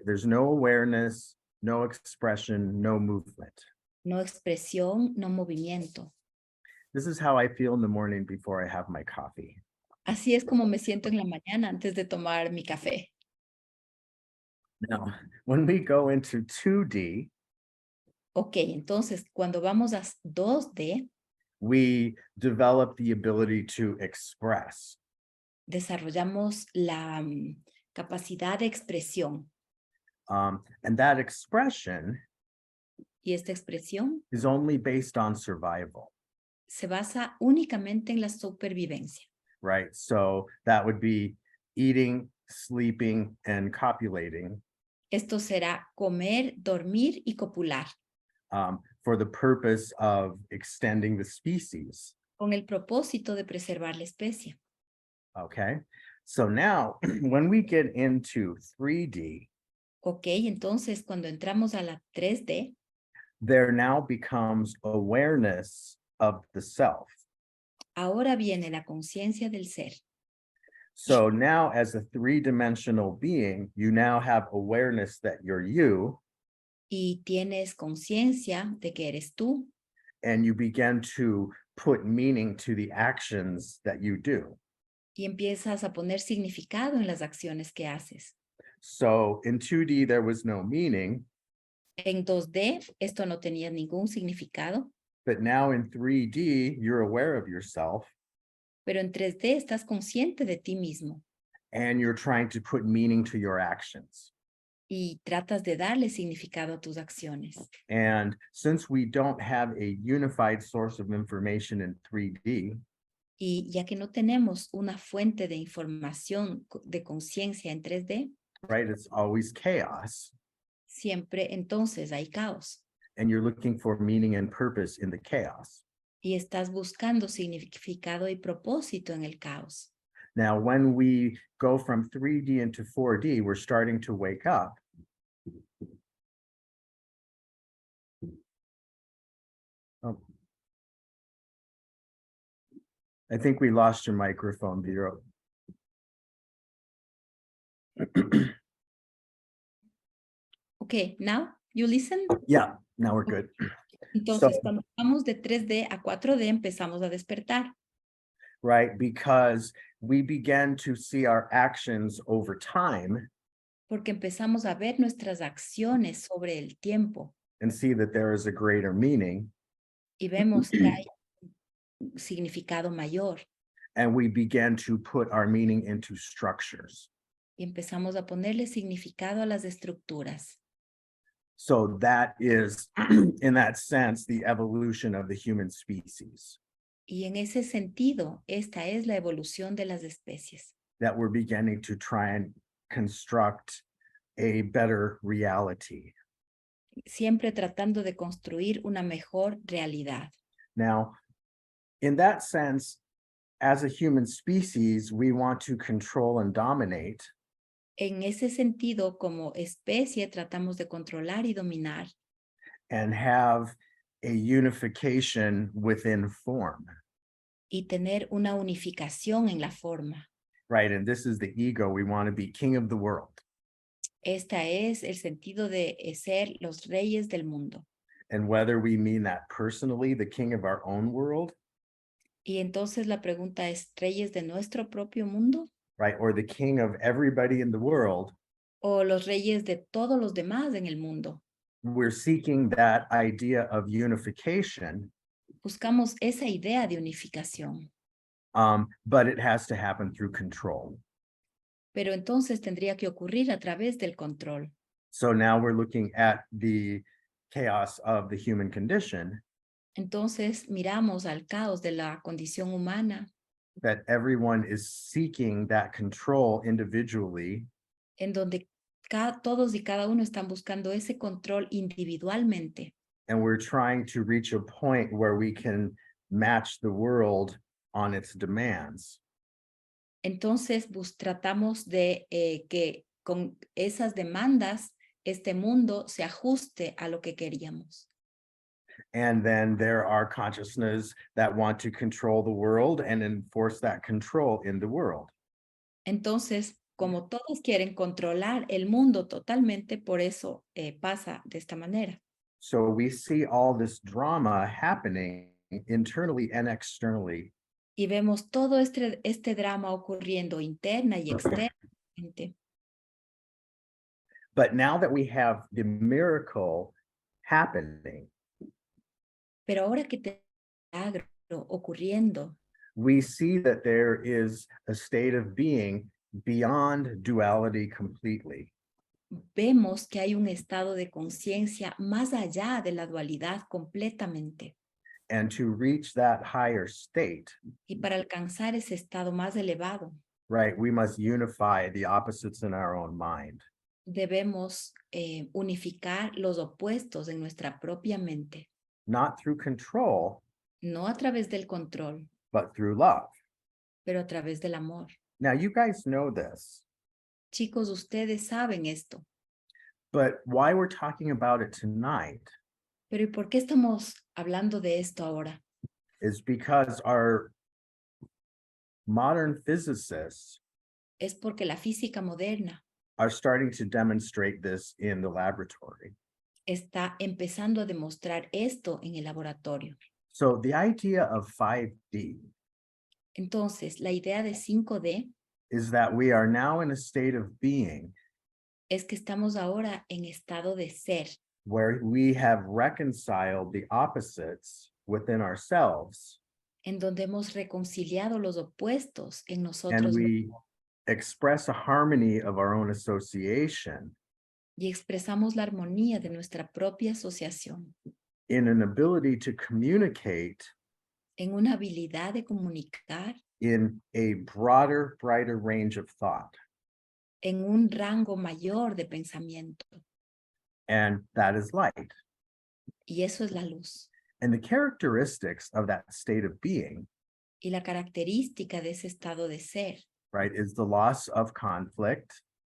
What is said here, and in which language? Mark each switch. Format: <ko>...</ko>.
<en>There's no awareness, no expression, no movement.</en> <es>No expresión, no movimiento.</es> <en>This is how I feel in the morning before I have my coffee.</en> <es>Así es como me siento en la mañana antes de tomar mi café.</es> <en>Now, when we go into 2D,</en> <es>Ok, entonces cuando vamos a 2D,</es> <en>we develop the ability to express.</en> <es>desarrollamos la capacidad de expresión.</es> <en>And that expression</en> <es>Y esta expresión</es> <en>is only based on survival,</en> <es>se basa únicamente en la supervivencia.</es> <en>right? So that would be eating, sleeping, and copulating</en> <es>Esto será comer, dormir y copular,</es> <en>for the purpose of extending the species,</en> <es>con el propósito de preservar la especie.</es> <en>okay? So now, when we get into 3D,</en> <es>Ok, entonces cuando entramos a la 3D,</es> <en>there now becomes awareness of the self.</en> <es>ahora viene la conciencia del ser.</es> <en>So now as a three-dimensional being, you now have awareness that you're you,</en> <es>Y tienes conciencia de que eres tú</es> <en>and you begin to put meaning to the actions that you do.</en> <es>y empiezas a poner significado en las acciones que haces.</es> <en>So in 2D, there was no meaning.</en> <es>En 2D esto no tenía ningún significado,</es> <en>but now in 3D, you're aware of yourself</en> <es>pero en 3D estás consciente de ti mismo</es> <en>and you're trying to put meaning to your actions.</en> <es>y tratas de darle significado a tus acciones.</es> <en>And since we don't have a unified source of information in 3D,</en> <es>Y ya que no tenemos una fuente de información de conciencia en 3D,</es> <en>right, it's always chaos.</en> <es>siempre entonces hay caos</es> <en>And you're looking for meaning and purpose in the chaos.</en> <es>y estás buscando significado y propósito en el caos.</es> <en>Now, when we go from 3D into 4D, we're starting to wake up. Oh. I think we lost your microphone, Vero. Okay, now you listen. Yeah, now we're good.</en> <es>Entonces,</es> <en>So-</en> <es>cuando vamos de 3D a 4D, empezamos a despertar,</es> <en>Right, because we began to see our actions over time</en> <es>porque empezamos a ver nuestras acciones sobre el tiempo</es> <en>and see that there is a greater meaning.</en> <es>y vemos que hay un significado mayor</es> <en>And we began to put our meaning into structures.</en> <es>y empezamos a ponerle significado a las estructuras.</es> <en>So that is, in that sense, the evolution of the human species,</en> <es>Y en ese sentido, esta es la evolución de las especies,</es> <en>that we're beginning to try and construct a better reality.</en> <es>siempre tratando de construir una mejor realidad.</es> <en>Now, in that sense, as a human species, we want to control and dominate,</en> <es>En ese sentido, como especie, tratamos de controlar y dominar</es> <en>and have a unification within form,</en> <es>y tener una unificación en la forma.</es> <en>right? And this is the ego. We want to be king of the world.</en> <es>Esta es el sentido de ser los reyes del mundo.</es> <en>And whether we mean that personally, the king of our own world,</en> <es>Y entonces la pregunta es, ¿reyes de nuestro propio mundo</es> <en>right? Or the king of everybody in the world,</en> <es>o los reyes de todos los demás en el mundo?</es> <en>we're seeking that idea of unification,</en> <es>Buscamos esa idea de unificación,</es> <en>but it has to happen through control.</en> <es>pero entonces tendría que ocurrir a través del control.</es> <en>So now we're looking at the chaos of the human condition,</en> <es>Entonces miramos al caos de la condición humana,</es> <en>that everyone is seeking that control individually,</en> <es>en donde todos y cada uno están buscando ese control individualmente.</es> <en>and we're trying to reach a point where we can match the world on its demands.</en> <es>Entonces tratamos de que con esas demandas este mundo se ajuste a lo que queríamos.</es> <en>And then there are consciousness that want to control the world and enforce that control in the world.</en> <es>Entonces, como todos quieren controlar el mundo totalmente, por eso pasa de esta manera.</es> <en>So we see all this drama happening internally and externally.</en> <es>Y vemos todo este drama ocurriendo interna y externamente.</es> <en>But now that we have the miracle happening,</en> <es>Pero ahora que te milagro ocurriendo,</es> <en>we see that there is a state of being beyond duality completely.</en> <es>vemos que hay un estado de conciencia más allá de la dualidad completamente.</es> <en>And to reach that higher state,</en> <es>Y para alcanzar ese estado más elevado,</es> <en>right, we must unify the opposites in our own mind.</en> <es>debemos unificar los opuestos en nuestra propia mente,</es> <en>Not through control,</en> <es>no a través del control,</es> <en>but through love.</en> <es>pero a través del amor.</es> <en>Now, you guys know this,</en> <es>Chicos, ustedes saben esto,</es> <en>but why we're talking about it tonight</en> <es>pero ¿y por qué estamos hablando de esto ahora?</es> <en>is because our modern physicists</en> <es>Es porque la física moderna</es> <en>are starting to demonstrate this in the laboratory.</en> <es>está empezando a demostrar esto en el laboratorio.</es> <en>So the idea of 5D</en> <es>Entonces, la idea de 5D</es> <en>is that we are now in a state of being</en> <es>es que estamos ahora en estado de ser,</es> <en>where we have reconciled the opposites within ourselves,</en> <es>en donde hemos reconciliado los opuestos en</es> <en>and</en> <es>nosotros</es> <en>we express a harmony of our own association</en> <es>y expresamos la armonía de nuestra propia asociación</es> <en>in an ability to communicate</en> <es>en una habilidad de comunicar</es> <en>in a broader, brighter range of thought.</en> <es>en un rango mayor de pensamiento.</es> <en>And that is light.</en> <es>Y eso es la luz.</es> <en>And the characteristics of that state of being,</en> <es>Y la característica de ese estado de ser</es> <en>right, is the loss of conflict,</en>